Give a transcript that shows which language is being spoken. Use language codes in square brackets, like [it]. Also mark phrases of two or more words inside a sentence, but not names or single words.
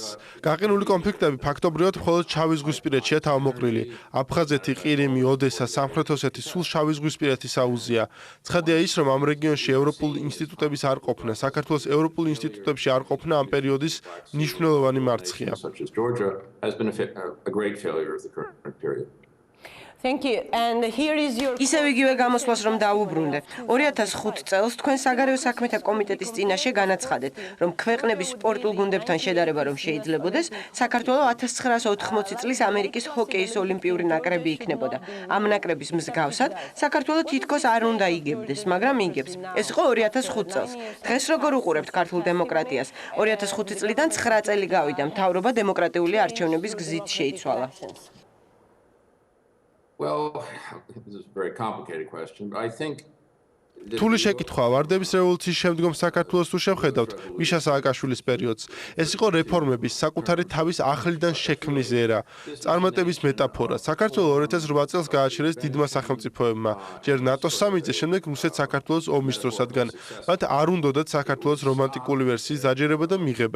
[ka] გაყინული კონფლიქტები ფაქტობრივად მხოლოდ შავი ზღვისპირეთშია თავმოყრილი. აფხაზეთი, ყირიმი, ოდესა, სამხრეთ ოსეთი სულ შავი ზღვისპირეთის აუზია. ცხადია ის, რომ ამ რეგიონში ევროპულ ინსტიტუტების არ ყოფნა, საქართველოს ევროპულ ინსტიტუტებში არ ყოფნა ამ პერიოდის მნიშვნელოვანი მარცხია. [en] such as Georgia has been a great failure of the current period. Thank you. And here is your [ka] ისევ იგივე გამოსვლას რომ დაუბრუნდეთ. 2005 წელს თქვენ საგარეო საქმეთა კომიტეტის წინაშე განაცხადეთ, რომ ქვეყნების სპორტულ გუნდებთან შედარება რომ შეიძლებოდეს, საქართველოს 1980 წლის ამერიკის ჰოკეის ოლიმპიური ნაკრები იქნებოდა. ამ ნაკრების მსგავსად, საქართველოს თითქოს არ უნდა იგებდეს, მაგრამ იგებს. ეს იყო 2005 წელს. დღეს როგორ უყურებთ ქართულ დემოკრატიას? 2005 წლიდან 9 წელი გავიდა, მთავრობა დემოკრატიული არჩევნების გზით შეიცვალა. [en] Well, this is a very complicated question, but I think [ka] რთული შეკითხვა ვარდების რევოლუციის შემდგომ საქართველოს თუ შევხედავთ მიშა სააკაშვილის პერიოდს. ეს იყო რეფორმების საკუთარი თავის ახლიდან შექმნის ერა, წარმატების მეტაფორა. საქართველოს 2008 წელს გააჩერეს დიდმა სახელმწიფოებმა, ჯერ ნატოს სამიწე, შემდეგ რუსეთ საქართველოს ომის დროს, რადგან მათ არ უნდათ საქართველოს რომანტიკული ვერსიის დაჯერება და მიღება.